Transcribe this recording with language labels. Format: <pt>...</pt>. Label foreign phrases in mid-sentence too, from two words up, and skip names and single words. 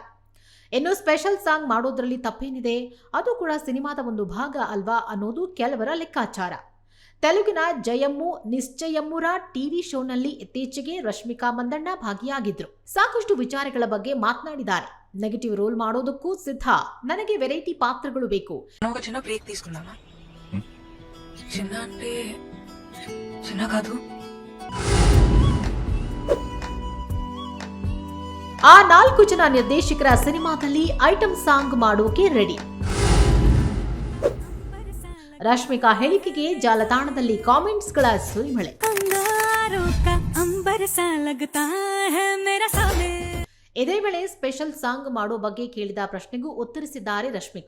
<kn>ಇನ್ನು</kn> <en>special song</en> <kn>ಮಾಡೋದ್ರಲ್ಲಿ ತಪ್ಪೇನಿದೆ, ಅದು ಕೂಡ ಸಿನಿಮಾದ ಒಂದು ಭಾಗ ಅಲ್ವಾ ಅನ್ನೋದು ಕೆಲವರ ಲೆಕ್ಕಾಚಾರ. ತೆಲುಗಿನ ಜಯಮ್ಮು ನಿಶ್ಚಯಮ್ಮುರ ಟಿವಿ ಶೋನಲ್ಲಿ ಇತ್ತೀಚೆಗೆ ರಶ್ಮಿಕಾ ಮಂದಣ್ಣ ಭಾಗಿಯಾಗಿದ್ರು. ಸಾಕಷ್ಟು ವಿಚಾರಗಳ ಬಗ್ಗೆ ಮಾತನಾಡಿದ್ದಾರೆ.</kn> <en>negative role</en> <kn>ಮಾಡೋದಕ್ಕೂ ಸಿದ್ಧ, ನನಗೆ ವೆರೈಟಿ ಪಾತ್ರಗಳು ಬೇಕು.</kn> <te>చిన్న బ్రేక్ తీసుకుందామా? చిన్న అంటే చిన్న కాదు.</te> <kn>ಆ 4 ಜನ ನಿರ್ದೇಶಕರ ಸಿನಿಮಾದಲ್ಲಿ</kn> <en>item song</en> <kn>ಮಾಡೋಕೆ ರೆಡಿ. ರಶ್ಮಿಕಾ ಹೇಳಿಕೆಗೆ ಜಾಲತಾಣದಲ್ಲಿ ಕಾಮೆಂಟ್ಸ್ಗಳ ಸುರಿಮಳೆ. ಇದೇ ವೇಳೆ</kn> <en>special song</en> <kn>ಮಾಡೋ ಬಗ್ಗೆ ಕೇಳಿದ ಪ್ರಶ್ನೆಗೂ ಉತ್ತರಿಸಿದ್ದಾರೆ ರಶ್ಮಿಕಾ.</kn>